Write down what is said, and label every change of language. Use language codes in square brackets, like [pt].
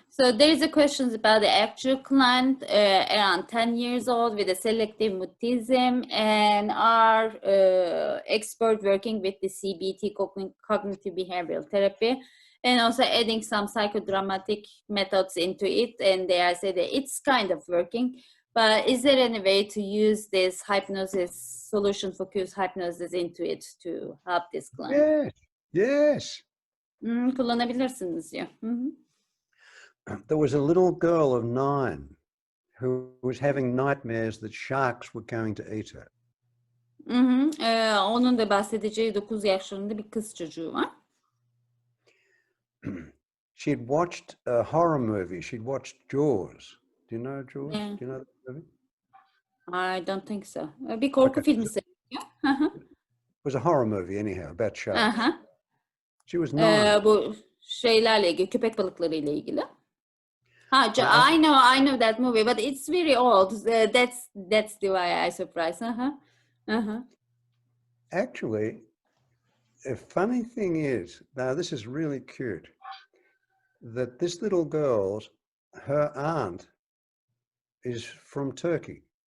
[en] So there is a question about the actual client around 10 years old with a selective mutism and are expert working with the CBT, cognitive behavioral therapy, and also adding some psychodramatic methods into it, and they are saying that it's kind of working. But is there any way to use this hypnosis, solution focused hypnosis into it to help this client? Yes. [tr] Kullanabilirsiniz diyor. [en] There was a little girl of 9 who was having nightmares that sharks were going to eat her. [tr] Onun da bahsedeceği 9 yaşlarında bir kız çocuğu var. [en] She'd watched a horror movie. She'd watched Jaws. Do you know Jaws? Yeah. Do you know that movie? I don't think so. [tr] Bir korku filmi seyrediyor. [en] It was a horror movie anyhow, about sharks. She was 9. [tr] Bu şeylerle ilgili, köpek balıkları ile ilgili. [en] I know that movie, but it's very old. That's the why I surprised. Actually, a funny thing is, now this is really cute, that this little girl's, her aunt is from Turkey.